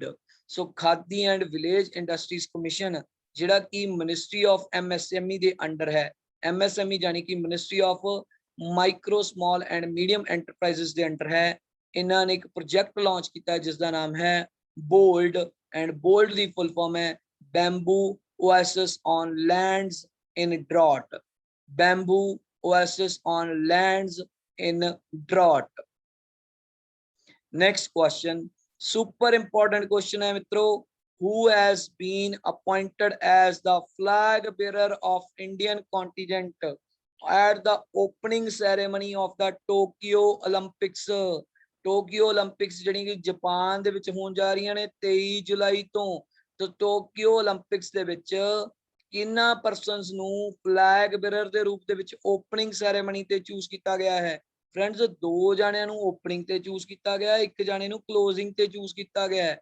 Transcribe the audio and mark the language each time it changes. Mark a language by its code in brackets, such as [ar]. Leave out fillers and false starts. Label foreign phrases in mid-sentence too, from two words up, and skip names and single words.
[pa] ਸੋ ਖਾਦੀ ਐਂਡ ਵਿਲੇਜ ਇੰਡਸਟਰੀਜ਼ ਕਮਿਸ਼ਨ ਜਿਹੜਾ ਕਿ ਮਿਨਿਸਟਰੀ ਆਫ MSME ਦੇ ਅੰਡਰ ਹੈ, MSME ਜਾਨੀ ਕਿ ਮਿਨਿਸਟਰੀ ਆਫ ਮਾਈਕਰੋ ਸਮਾਲ ਐਂਡ ਮੀਡੀਅਮ ਐਂਟਰਪ੍ਰਾਈਜ਼ਸ ਦੇ ਅੰਡਰ ਹੈ। ਇਹਨਾਂ ਨੇ ਇੱਕ ਪ੍ਰੋਜੈਕਟ ਲਾਂਚ ਕੀਤਾ ਹੈ ਜਿਸ ਦਾ ਨਾਮ ਹੈ ਬੋਲਡ, ਐਂਡ ਬੋਲਡ ਦੀ [en] full form [pa] ਹੈ ਬੈਂਬੂ ਓਐਸਿਸ ਔਨ ਲੈਂਡਸ ਇਨ ਡਰਾਟ, ਬੈਂਬੂ oasis on lands in drought। [en] next question, super important question [hi] है मित्रों, [en] who has been appointed as the flag bearer of Indian contingent at the opening ceremony of the Tokyo Olympics। [pa] ਟੋਕੀਓ 올림픽ਸ ਜਿਹੜੀ ਕਿ ਜਾਪਾਨ ਦੇ ਵਿੱਚ ਹੋਣ ਜਾ ਰਹੀਆਂ ਨੇ 23 ਜੁਲਾਈ ਤੋਂ, ਤੇ ਟੋਕੀਓ 올림픽ਸ ਦੇ ਵਿੱਚ ਕਿੰਨਾ ਪਰਸਨਸ ਨੂੰ [en] flag bearer [pa] ਦੇ ਰੂਪ ਦੇ ਵਿੱਚ [en] opening ceremony [pa] ਤੇ ਚੂਜ਼ ਕੀਤਾ ਗਿਆ ਹੈ। ਫਰੈਂਡਸ, 2 ਜਾਣਿਆਂ ਨੂੰ ਓਪਨਿੰਗ ਤੇ ਚੂਜ਼ ਕੀਤਾ ਗਿਆ, 1 ਜਾਣੇ ਨੂੰ ਕਲੋਜ਼ਿੰਗ ਤੇ ਚੂਜ਼ ਕੀਤਾ ਗਿਆ ਹੈ।